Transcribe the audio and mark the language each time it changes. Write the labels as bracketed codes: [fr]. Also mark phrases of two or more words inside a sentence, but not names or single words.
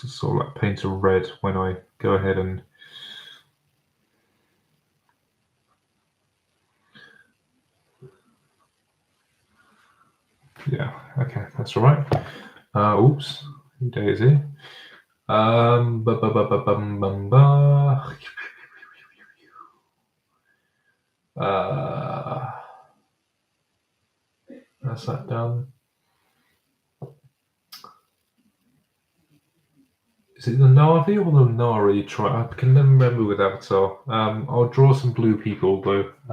[en] sort of like paint a red when I go ahead and yeah, okay, that's all right. Oops, Daisy. Ba, ba, ba, ba, bum, bum, ba. That's that done. Is it the Navi or the Nari? I can never remember with Avatar. I'll draw some blue people though.